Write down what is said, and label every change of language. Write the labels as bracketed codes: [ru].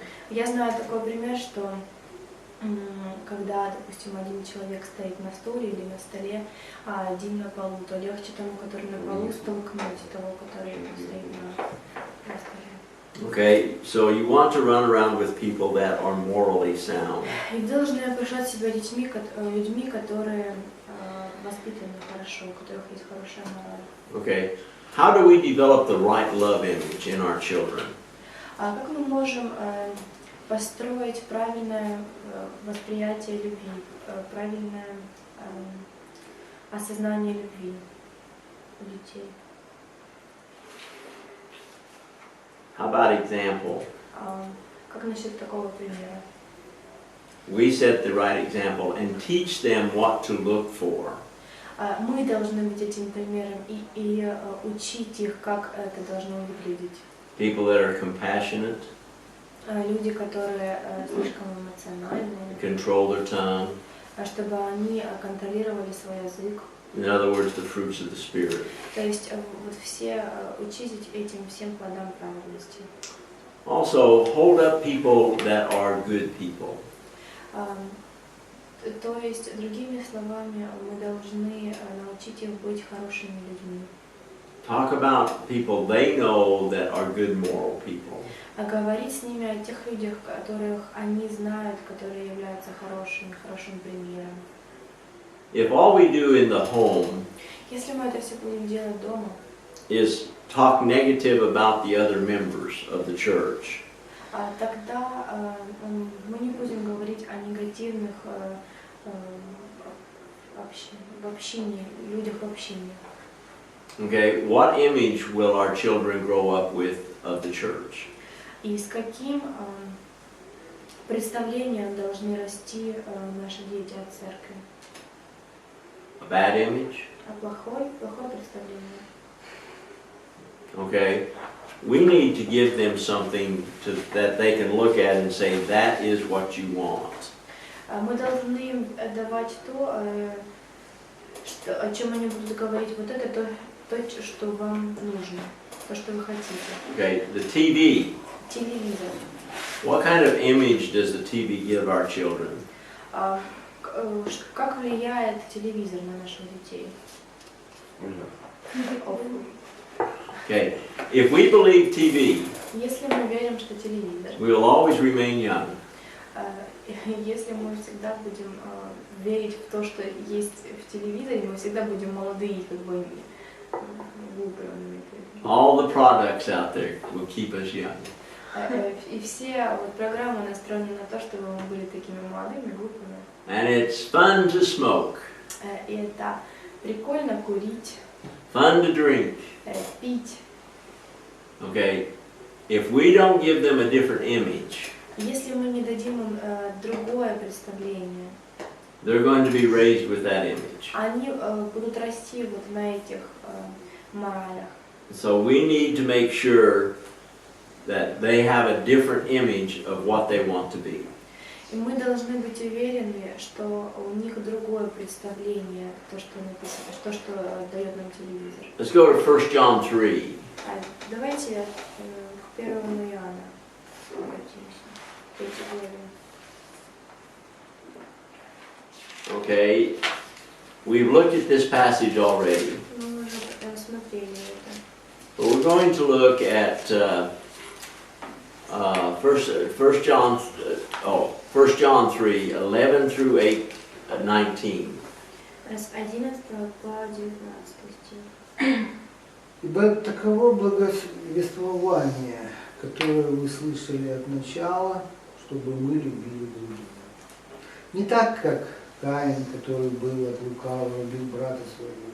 [ru] Я знаю такой пример, что когда, допустим, один человек стоит на стуле или на столе, а один на полу, то легче тому, который на полу, столкнуть того, который стоит на столе. [en] Okay, so you want to run around with people that are morally sound. [ru] И должны окружать себя людьми, которые воспитаны хорошо, у которых есть хорошая мораль. [en] Okay, how do we develop the right love image in our children? [ru] А как мы можем построить правильное восприятие любви, правильное осознание любви у детей? [en] How about example? [ru] Как насчет такого примера? [en] We set the right example and teach them what to look for. [ru] Мы должны быть этим примером и учить их, как это должно выглядеть. [en] People that are compassionate, [ru] Люди, которые слишком эмоциональны, [en] control their tongue. [ru] Чтобы они контролировали свой язык. [en] In other words, the fruits of the Spirit. [ru] То есть вот все учить этим всем плодам праведности. [en] Also, hold up people that are good people. [ru] То есть, другими словами, мы должны научить их быть хорошими людьми. [en] Talk about people they know that are good moral people. [ru] Говорить с ними о тех людях, которых они знают, которые являются хорошим примером. [en] If all we do in the home [ru] Если мы это все будем делать дома, [en] is talk negative about the other members of the church, [ru] тогда мы не будем говорить о негативных людях в общине. [en] okay, what image will our children grow up with of the church? [ru] И с каким представлением должны расти наши дети от церкви? [en] A bad image? [ru] А плохое представление. [en] Okay, we need to give them something that they can look at and say, that is what you want. [ru] Мы должны им давать то, о чем они будут говорить. Вот это то, что вам нужно, то, что вы хотите. [en] Okay, the TV. [ru] Телевизор. [en] What kind of image does the TV give our children? [ru] Как влияет телевизор на наших детей? [en] Okay, if we believe TV, [ru] Если мы верим, что телевизор, [en] we will always remain young. [ru] если мы всегда будем верить в то, что есть в телевизоре, мы всегда будем молодые, как бы выбранными. [en] All the products out there will keep us young. [ru] И все программы настроены на то, чтобы мы были такими молодыми, глупыми. [en] And it's fun to smoke, [ru] И это прикольно курить, [en] fun to drink. [ru] пить. [en] Okay, if we don't give them a different image, [ru] Если мы не дадим им другое представление, [en] they're going to be raised with that image. [ru] они будут расти вот на этих моралях. [en] So we need to make sure that they have a different image of what they want to be. [ru] И мы должны быть уверены, что у них другое представление, то, что написано, то, что дает нам телевизор. [en] Let's go to 1 John 3. [ru] Давайте к 1 Иоанна обратимся. 3 главе. [en] Okay, we've looked at this passage already. [ru] Мы уже смотрели это. [en] But we're going to look at 1 John 3, 11 through 19. [ru] С 11 по 19 стих. Ибо таково благовествование, которое вы слышали от начала, чтобы мы любили друг друга. Не так, как Каин, который был от лукавого, убил брата своего.